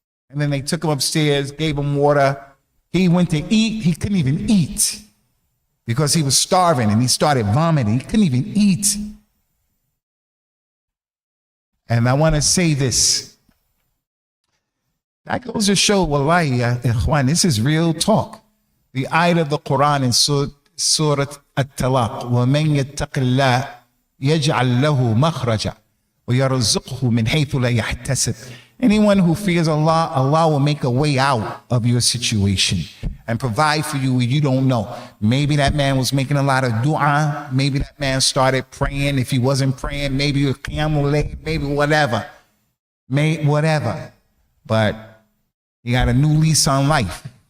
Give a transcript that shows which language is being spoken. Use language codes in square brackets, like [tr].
[en] And then they took him upstairs, gave him water. He went to eat. He couldn't even eat because he was starving, and he started vomiting. He couldn't even eat. And I want to say this. That goes to show, wallahi, ya ikhwan, this is real talk. The ayat of the Quran in Surah At-Talaq, [ar] وَمَنْ يَتَّقِ اللَّهِ يَجْعَلْ لَهُ مَخْرَجًا وَيَرْزُقْهُ مِنْ حَيْثُ لَا يَحْتَسِبْ. [en] Anyone who fears Allah, Allah will make a way out of your situation and provide for you where you don't know. Maybe that man was making a lot of dua. Maybe that man started praying. If he wasn't praying, maybe it was qiyamul layl, maybe whatever. Whatever. But he got a new lease on life.